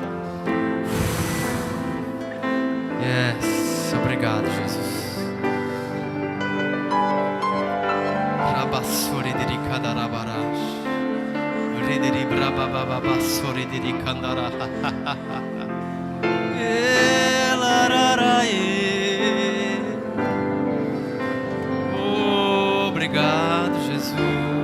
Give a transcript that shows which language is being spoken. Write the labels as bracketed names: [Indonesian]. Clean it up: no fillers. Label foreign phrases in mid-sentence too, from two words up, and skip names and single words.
[Portuguese] Yes, obrigado, Jesus. Rabassori de Cadarabarash. Ridiri Brabababasori de Candara. Obrigado, Jesus.